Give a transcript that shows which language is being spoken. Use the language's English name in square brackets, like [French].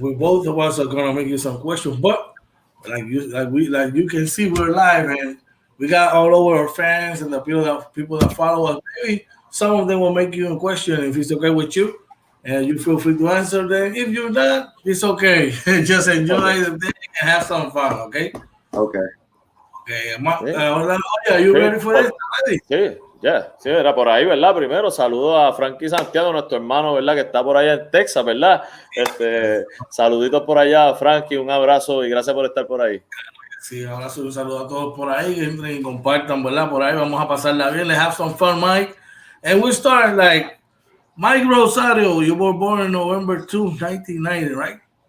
[English] We both of us are gonna make you some questions, but like you can see, we're live and we got all over our fans and the people that follow us. Maybe some of them will make you a question if it's okay with you, and you feel free to answer them. If you're not, it's okay. Just enjoy the day and have some fun. Okay. Okay. Okay. Orlando, are you ready for this? [Spanish] Sí. Sí, era por ahí, ¿verdad? Primero, saludo a Frankie Santiago, nuestro hermano, ¿verdad? Que está por allá en Texas, ¿verdad? Saluditos por allá, Frankie, un abrazo y gracias por estar por ahí. Sí, un abrazo y un saludo a todos por ahí, que entren y compartan, ¿verdad? Por ahí vamos a pasarla bien. [English] Let's have some fun, Mike. And we start like Mike Rosario, you were born on November 2, 1990, right?